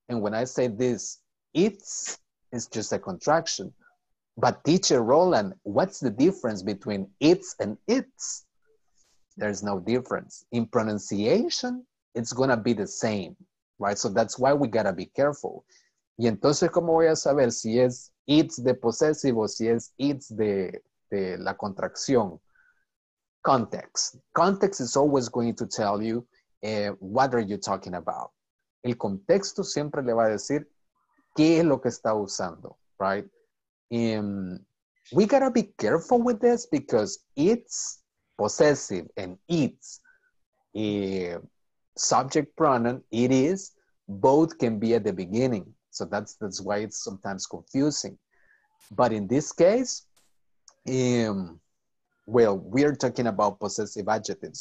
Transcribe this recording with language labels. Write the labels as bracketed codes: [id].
[en] And when I say this, it's just a contraction. But teacher Roland, what's the difference between it's and its? There's no difference. In pronunciation, it's gonna be the same, right? So that's why we gotta be careful. [es] Y entonces, ¿cómo voy a saber si es it's de possessive o si es it's de la contracción? [en] Context. Context is always going to tell you what are you talking about. [es] El contexto siempre le va a decir qué es lo que está usando, right? [en] We gotta be careful with this because it's possessive and it's subject pronoun, it is, both can be at the beginning. So that's why it's sometimes confusing. But in this case, well, we are talking about possessive adjectives.